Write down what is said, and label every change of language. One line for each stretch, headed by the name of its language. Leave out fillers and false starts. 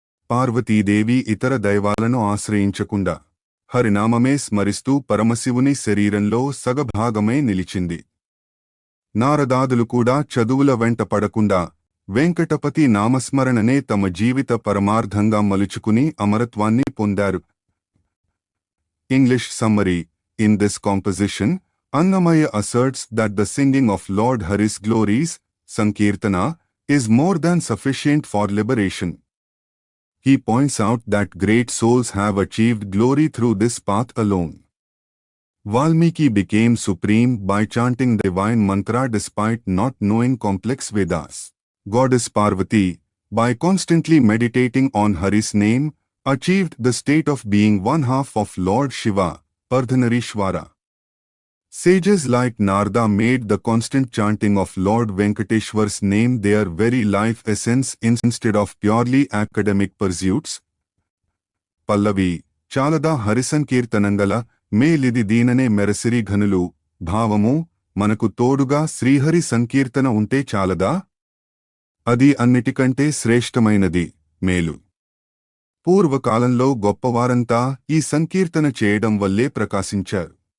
Telugu: పార్వతీదేవి ఇతర దైవాలను ఆశ్రయించకుండా హరినామమే స్మరిస్తూ పరమశివుని శరీరంలో సగభాగమే నిలిచింది. నారదాదులు కూడా చదువుల వెంట పడకుండా వెంకటపతి నామస్మరణనే తమ జీవిత పరమార్థంగా మలుచుకుని అమరత్వాన్ని పొందారు.
English: English summary: In this composition, Annamaya asserts that the singing of Lord Hari's glories, Sankirtana, is more than sufficient for liberation. He points out that great souls have achieved glory through this path alone. Valmiki became supreme by chanting divine mantra despite not knowing complex Vedas. Goddess Parvati, by constantly meditating on Hari's name, achieved the state of being one half of Lord Shiva, Ardhanarishwara. Sages like Narada made the constant chanting of Lord Venkateshwar's name their very life essence instead of purely academic pursuits.
Telugu: Pallavi, Chalada Harisankirtanangala, మేలిది దీననే మెరసిరి ఘనులు భావము మనకు తోడుగా శ్రీహరి సంకీర్తన ఉంటే చాలదా? అది అన్నిటికంటే శ్రేష్టమైనది, మేలు. పూర్వకాలంలో గొప్పవారంతా ఈ సంకీర్తన చేయడం వల్లే ప్రకాశించారు.